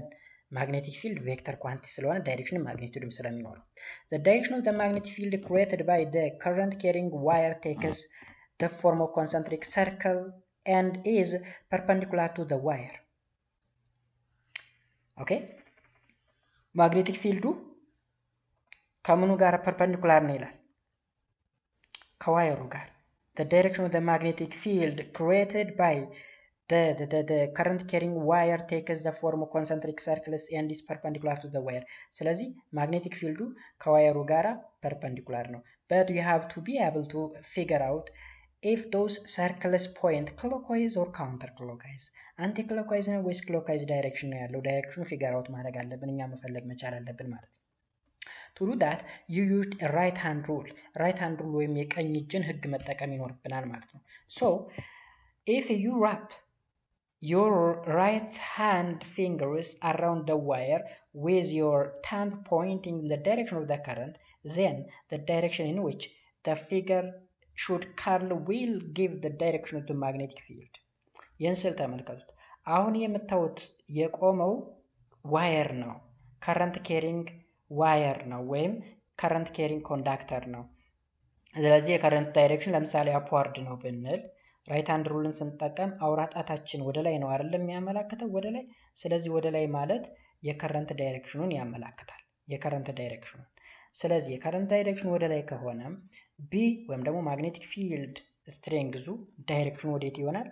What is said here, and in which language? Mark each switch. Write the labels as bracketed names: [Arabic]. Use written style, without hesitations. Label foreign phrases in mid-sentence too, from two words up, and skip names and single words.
[English] magnetic field vector quantity [Amharic] ስለሆነ ዳይሬክሽንም ማግኒቱድም ስለሚኖረው። [English] the direction of the magnetic field created by the current carrying wire takes the form of concentric circle and is perpendicular to the wire። ኦኬ ማግኔቲክ ፊልዱ [Amharic] ከምኑ ጋር ፐርፐንዲኩላር ነው ይላል? ከዋየሩ ጋር። [English] the direction of the magnetic field created by the current carrying wire takes the form of concentric circles and is perpendicular to the wire. [Amharic] ስለዚህ ማግኔቲክ ፊልዱ ከዋየሩ ጋር ፐርፐንዲኩላር ነው። [English] but you have to be able to figure out if those circles point clockwise or counterclockwise, anti-clockwise [Amharic] ነው ወይስ clockwise ዳይሬክሽን ነው ያለው? ዳይሬክሽኑ [English] figure out [Amharic] ማድረግ አለብን፣ እኛ መፈለግ መቻል አለብን ማለት ነው። [English] to do that you used a right hand rule. right hand rule [Amharic] ወይም የቀኝ እጅን ህግ መጠቀም ይኖርብናል ማለት ነው። [English] so if you wrap your right hand fingers around the wire with your thumb pointing in the direction of the current, then the direction in which the figure should curl will give the direction of the magnetic field. [Amharic] ይህን ስል ተመልከቱት። አሁን የምታዩት የቆመው ዋየር ነው፣ [English] current carrying wire [Amharic] ነው ወይም [English] current carrying [Amharic] ኮንዳክተር ነው። ስለዚህ የከረንት ዳይሬክሽን ለምሳሌ አፕዋርድ ነው ብንል [English] right hand rule [Amharic] ስንጠቀም አውራ ጣታችን ወደ ላይ ነው አይደለም የሚያመላክተው ወደ ላይ። ስለዚህ ወደ ላይ ማለት የከረንት ዳይሬክሽኑን ያመላክታል፣ የከረንት ዳይሬክሽኑን። ስለዚህ የከረንት ዳይሬክሽኑ ወደ ላይ ከሆነ ቢ ወይም ደግሞ [English] magnetic field strength [Amharic] ዳይሬክሽኑ ወዴት ይሆናል?